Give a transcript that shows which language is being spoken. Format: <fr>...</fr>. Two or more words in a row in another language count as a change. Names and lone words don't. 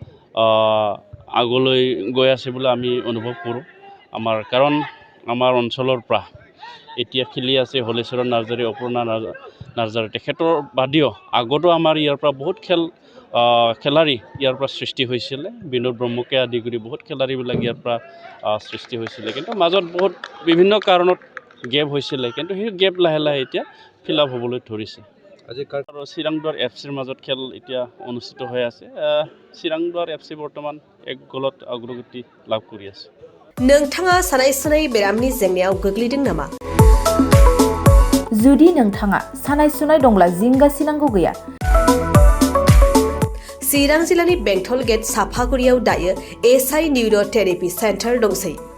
<as>আগলৈ গৈ আছে বুলি আমি অনুভৱ কৰোঁ কাৰণ আমাৰ অঞ্চলৰ পৰা এতিয়া খেলি আছে হলেশ্বৰৰ নাৰ্জাৰী অপূৰ্ণা নাৰ্জাৰী তেখেতৰ বাদেও আগতো আমাৰ ইয়াৰ পৰা বহুত খেলাৰী ইয়াৰ পৰা সৃষ্টি হৈছিলে বিনোদ ব্ৰহ্মকে আদি কৰি বহুত খেলাৰীবিলাক ইয়াৰ পৰা সৃষ্টি হৈছিলে কিন্তু মাজত বহুত বিভিন্ন কাৰণত গেপ হৈছিলে কিন্তু সেই গেপ লাহে লাহে এতিয়া</as> <en>fill up</en> <as>হ'বলৈ ধৰিছে। আজি চিৰাং দুৱাৰ FCৰ মাজত খেল এতিয়া অনুষ্ঠিত হৈ আছে। চিৰাং দুৱাৰ FC বৰ্তমান 1 গ'লত অগ্ৰগতি লাভ কৰি আছে।</as> <brx>नोंथाङा सानाय सुनाय बेरामनि जेंनायाव गोग्लैदों नामा? जुदि नोंथाङा सानाय सुनाय दंब्ला जिंगासिनांगौ गैया। चिरां जिल्लानि बेंटल गेट साफागुरियाव दायो SI निउर' थेरापि सेन्टार दंसै।</brx>